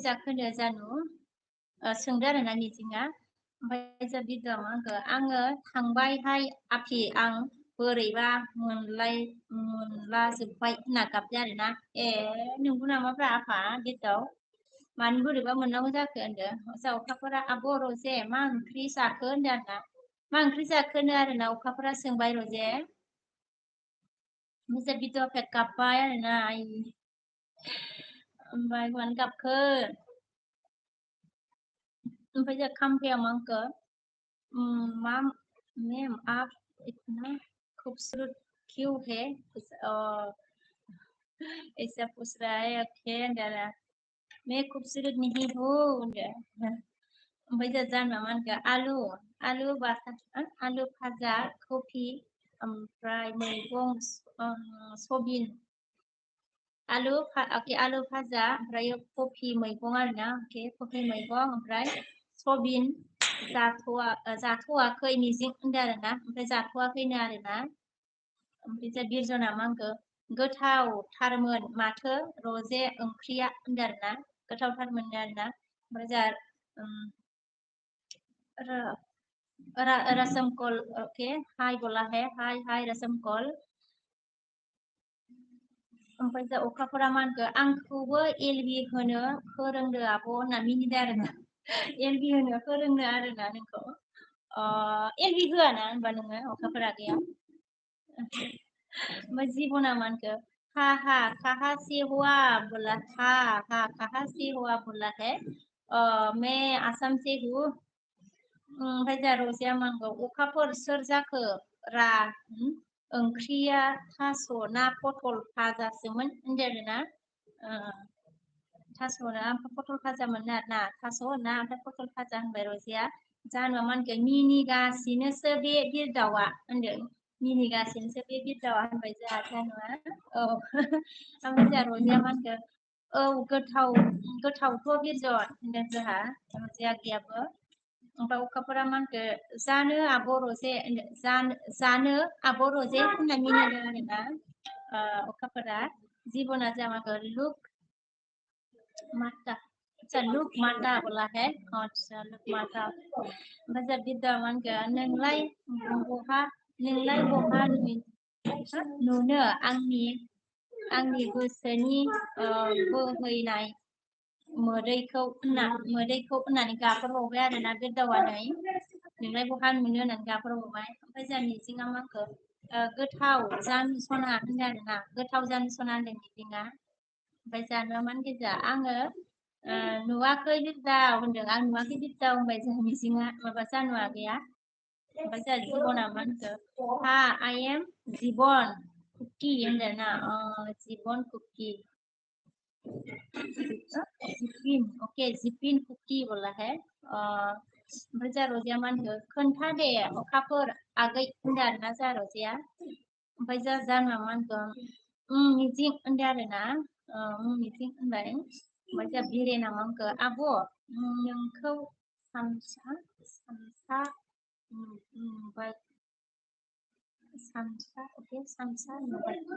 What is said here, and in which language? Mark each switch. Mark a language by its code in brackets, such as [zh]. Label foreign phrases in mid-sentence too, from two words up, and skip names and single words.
[brx] जाखोनो जानु सोंदों आरो ना मिजिङा ओमफ्राय जा बिदुआ मा होनखो आङो थांबायहाय आफि आं बोरैबा मोनलाजोब्बाय होनना गाबदों आरो ना ए नंगौ नामाब्रा आफा बिदुआव मानो बोरैबा मोननांगौ जाखो होनदों जा अखाफोरा आब' रजे मा ओंख्रि जाखो होनदों आरो ना मा ओंख्रि जाखोनो आरो ना अखाफोरा सोंबाय रजे ओमफ्राय बिदुआ गाबबाय आरो ना ओमफ्राय मानो गाबखो ओमफ्राय जा खाम्फाया मा होनखो [hi] मैम मैम आप इतना खूबसूरत क्यों है ऐसा पूछ रहा है [brx] ओके अंदर [hi] मैं खूबसूरत नहीं हूँ [brx] ओमफ्राय जा जानवा मा होनखो आलु आलु आलु भाजा कफि ओमफ्राय मैगं सबिन आलु भाजा ओमफ्राय कफि मैगं आरो ना ओके कफि मैगं ओमफ्राय सबिन जाथ'वाखै मिजिं होनदों आरो ना ओमफ्राय जाथ'वाखैनो आरो ना ओमफ्राय जा बिरजना मा होनखो गोथावथारमोन माथो रजे ओंख्रिया होनदों आरो ना गोथावथारमोन आरो ना ओमफ्राय जा रसम कल [hi] ओके हाय बोला है [brx] हाय रसम कल ओमफ्राय जा अखाफोरा मा होनखो आंखौबो एलबि होनो फोरोंदो आब' होनना मिनिदों आरो ना एलबि होनो फोरोंनो आरो ना नोंखौ एलबि होआ ना होनबा नोङो अखाफोरा गैया ओमफ्राय जीवना मा होनखो [hi] हा कहाँ से हुआ बोला हा कहाँ से हुआ बोला है मैं आसाम से हूँ [brx] ओमफ्राय जा रजिया मा होनखो अखाफोर सोर जाखो रा ओंख्रिया थास' ना पटल भाजासोमोन होनदों आरो ना थास' ना ओमफ्राय पटल भाजामोन आरो ना थास' ना ओमफ्राय पटल भाजा होनबाय रजिया जानोबा मा होनखो मिनिगासिनोसो बे बिरदावा होनदों मिनिगासिनोसो बे बिरदावा होनबाय जोंहा जानोबा औ ओमफ्राय जोंहा रजिया मा होनखो औ गोथावथ' बिरजन होनदों जोंहा रजिया गैयाबो ओमफ्राय अखाफोरा मा होनखो जानो आब' रजे जानो आब' रजे होनना मिनिदों आरो ना अखाफोरा जीवना जा मा [hi] लुक माता अच्छा लुक माता बोला है अच्छा लुक माता [brx] ओमफ्राय जा बिद्दा मा होनखो नोंलाय बहा नुनो आंनि गोसोनि बोहैनाय मोदैखौ होननानै गाबहरबावबाय आरो ना बिरदावानै नोंलाय बहा नुनो होननानै गाबहरबावबाय ओमफ्राय जोंहा मिजिङा मा होनखो गोथाव जानो सना होनदों आरो ना गोथाव जानो सना होनदों मिजिङा ओमफ्राय जानोबा मा होनखो जोंहा आङो नुवाखै बिरदाव होनदों आं नुवाखै बिरदाव होनबाय जोंहा मिजिङा माबा जानुवा गैया ओमफ्राय जोंहा जीवना मा होनखो हा [en] I am [brx] जीवन कुकी होनदों ना जीवन कुकी जिपिन ओके जिपिन कुकी [hi] बोला है [brx] ओमफ्राय जा रजिया मा होनखो खोन्था दे अखाफोर आगै होनदों आरो ना जा रजिया ओमफ्राय जा जानोबा मा होनखो मिजिं होनदों आरो ना मिजिं होनबाय ओमफ्राय जा बिरेना मा होनखो आब' नोंखौ सामसा नुबाय ओके सामसा नुबाय